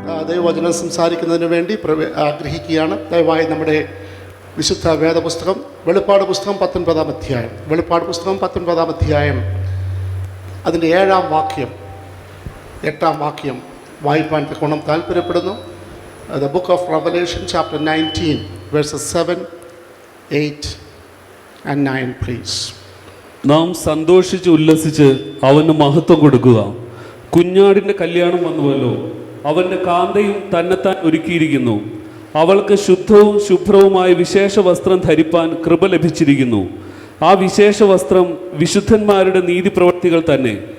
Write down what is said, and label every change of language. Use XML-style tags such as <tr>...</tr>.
<ml>ദൈവവചനം സംസാരിക്കുന്നതിന് വേണ്ടി ആഗ്രഹിക്കുകയാണ്. ദയവായി നമ്മുടെ വിശുദ്ധ വേദപുസ്തകം വെളിപ്പാട് പുസ്തകം 19-ാം അധ്യായം, വെളിപ്പാട് പുസ്തകം 19-ാം അധ്യായം അതിൻ്റെ 7-ാം വാക്യം 8-ാം വാക്യം വായിപ്പാൻ തക്കോണം താല്പര്യപ്പെടുന്നു.</ml> <en>The book of Revelation chapter 19 verses 7, 8 and 9 please.</en> <ml>നാം സന്തോഷിച്ച് ഉല്ലസിച്ച് അവന് മഹത്വം കൊടുക്കുക. കുഞ്ഞാടിൻ്റെ കല്യാണം വന്നുവല്ലോ, അവൻ്റെ കാന്തയും തന്നെത്താൻ ഒരുക്കിയിരിക്കുന്നു. അവൾക്ക് ശുദ്ധവും ശുഭ്രവുമായ വിശേഷ വസ്ത്രം ധരിപ്പാൻ കൃപ ലഭിച്ചിരിക്കുന്നു. ആ വിശേഷ വസ്ത്രം വിശുദ്ധന്മാരുടെ നീതിപ്രവൃത്തികൾ തന്നെ.</ml>